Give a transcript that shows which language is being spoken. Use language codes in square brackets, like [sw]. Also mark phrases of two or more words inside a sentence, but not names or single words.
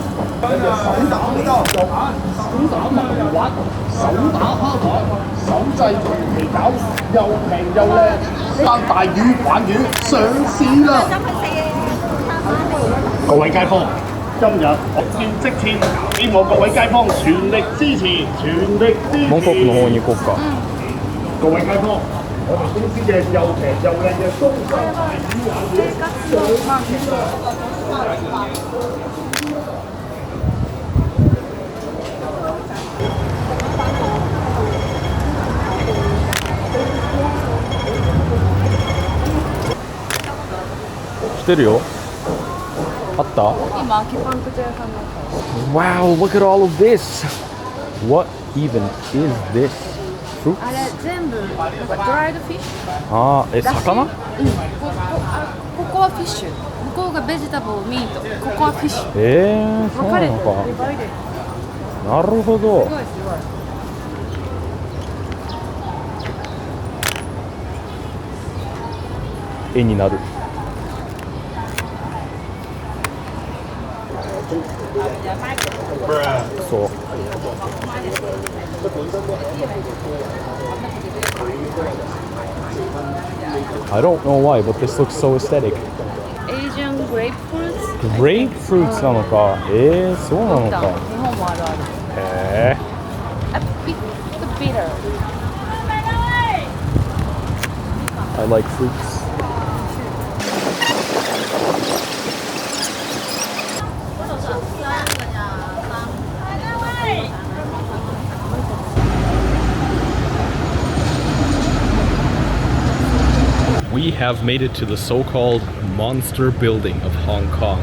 [yue] 各位街坊，今日我見即天，希望各位街坊全力支持，全力支 [ja] 蒙古の方に行こうか。 [yue] 各位街坊，我哋公司嘅又平又靚嘅中山大魚丸 [ja] 来てるよ。 [en] あった ？Wow, look at all of this. What even is this? Fruit? [ja] あれ全部ドライドフィッシュ。あー、魚？ここはフィッシュ。向こうが [en] vegetable, meat. [ja] ここはフィッシュ。そうなのか。なるほど。すごいすごい。絵になる。 [en] そう。I don't know why, but this looks so aesthetic. Asian grapefruits? [ja] Grapefruits なのか。そうなのか。日本もあるある。へ [en] A bit bitter. I like fruits. We have made it to the so-called monster building of Hong Kong.